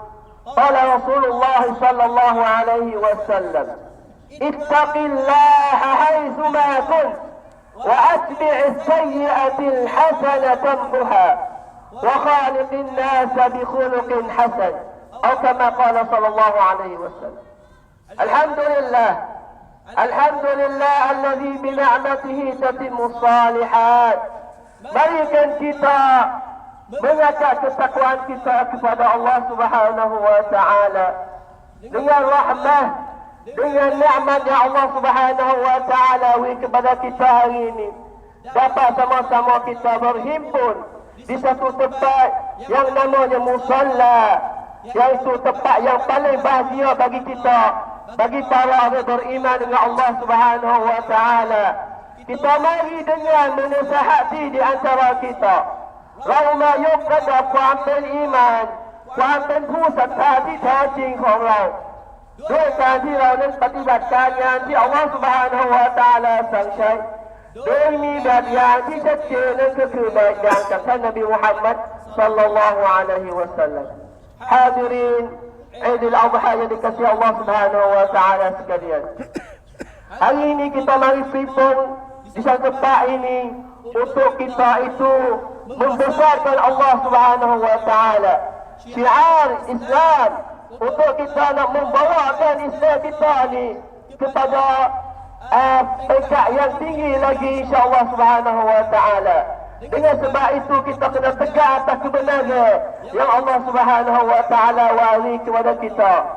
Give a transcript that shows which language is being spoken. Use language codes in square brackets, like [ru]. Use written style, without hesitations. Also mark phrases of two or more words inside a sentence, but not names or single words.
[ar] قال رسول الله صلى الله عليه وسلم: اتق الله حيثما كنت وأتبع السيئة الحسنة تمحها وخالق الناس بخلق حسن، أو كما قال صلى الله عليه وسلم. الحمد لله، الحمد لله الذي بنعمته تتم الصالحات. [ms] Berikan kita mengangkat ketakwaan kita kepada Allah [ar] سبحانه وتعالى [ms] dengan rahmat, dengan nikmat yang Allah [ar] سبحانه وتعالى [ms] beri kepada kita hari ini, dapat sama-sama kita berhimpun di satu tempat yang namanya musalla, iaitu tempat yang paling bahagia bagi kita, bagi para orang beriman dengan Allah [ar] سبحانه وتعالى. [ms] Kita mari dengan menasihati di antara kita. [th] เรามายกระดับความเป็นอีหม่านความเป็นผู้ศรัทธาที่แท้จริงของเราด้วยการที่เรานั้นปฏิบัติการงานที่อัลลอฮฺ سبحانه และ تعالى สั่งใช้โดยมีแบบอย่างที่ชัดเจนนั่นก็คือแบบอย่างจากท่านนบีมุฮัมมัด [ar] صلى الله عليه وسلم [ms] Hadirin Idul Adha yang dikasihi Allah [ar] سبحانه وتعالى [th] sekalian. [ms] Hari ini kita mari berhimpun di satu tempat ini untuk kita itu membesarkan Allah [ar] سبحانه وتعالى. [ms] Syiar Islam, untuk kita nak membawakan Islam kita ni kepada peringkat yang tinggi lagi [ar] إن شاء الله سبحانه وتعالى. [ms] Dengan sebab itu kita kena tegak atas kebenaran yang Allah [ar] سبحانه وتعالى [ms] wari kepada kita.